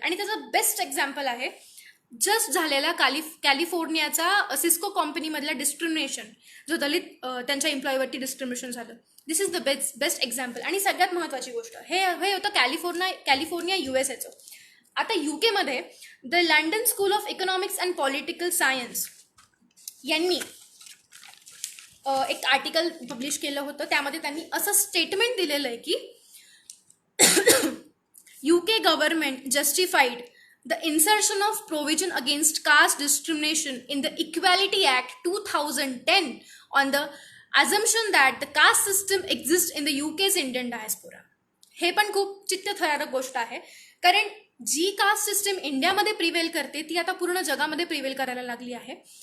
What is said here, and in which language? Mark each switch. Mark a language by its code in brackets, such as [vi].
[mr] आणि त्याचं best example आहे जस्ट झालेला कॅलिफोर्नियाचा सिस्को कंपनीमधला डिस्क्रिमिनेशन, जो दलित त्यांच्या एम्प्लॉईवरती डिस्क्रिमिनेशन झालं. [en] This is the best example. [mr] आणि सगळ्यात महत्त्वाची गोष्ट हे होतं कॅलिफोर्निया USAचं. आता UK the London school of economics and political science यांनी एक आर्टिकल पब्लिश केलं होतं. त्यामध्ये त्यांनी असं स्टेटमेंट दिलेलं आहे की [en] UK government justified the insertion of provision against caste discrimination in the Equality Act 2010 on the assumption that the caste system exists in the UK's Indian diaspora. [mr] हे पण खूप चित्तथरारक गोष्ट आहे, कारण जी कास्ट सिस्टम इंडियामध्ये प्रिवेल करते ती आता पूर्ण जगामध्ये प्रिवेल करायला लागली आहे.